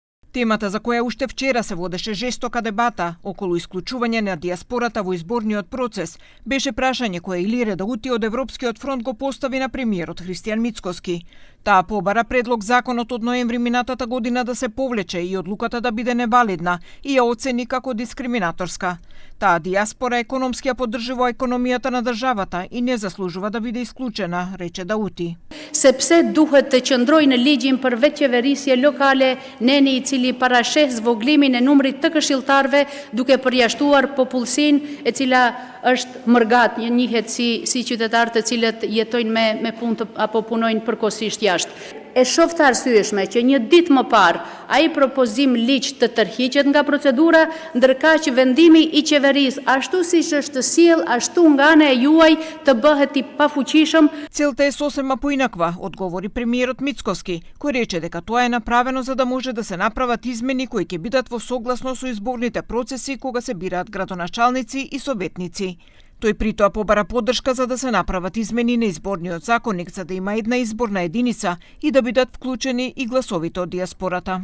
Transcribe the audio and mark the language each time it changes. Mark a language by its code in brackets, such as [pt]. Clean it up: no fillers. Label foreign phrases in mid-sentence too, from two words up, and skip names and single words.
[mk] Темата за која уште вчера се водеше жестока дебата околу исклучување на диаспората во изборниот процес беше прашање кое Илире Даути од Европскиот фронт го постави на премиерот Христијан Мицкоски. Таа побара предлог законот од ноември минатата година да се повлече и одлуката да биде невалидна и ја оцени како дискриминаторска. Таа диаспора економски ја поддржува економијата на државата и не заслужува да биде исклучена, рече Даути. [sq] Sepse duhet të qëndrojë në ligjin për vetë qeverisje lokale, neni I cili parasheh zvoglimin e numrit të këshilltarëve duke përjashtuar popullsinë e cila është mërgat, njihet si qytetarë të cilët jetojnë me punë apo punojnë përkohësisht jashtë. E shoh të arsyeshme që një ditë më parë ai propozim ligj të tërhiqet nga procedura, ndërkaq vendimi I qeverisë ashtu siç është sjell ashtu nga ana e juaj të bëhet I pafuqishëm. [mk] Целта е сосема поинаква, одговори премиерот Мицкоски, кој рече дека тоа е направено за да може да се направат измени кои ќе бидат во согласно со изборните процеси кога се бираат градоначалници и советници. Тој притоа побара поддршка за да се направат измени на изборниот законник за да има една изборна единица и да бидат вклучени и гласовите од диаспората.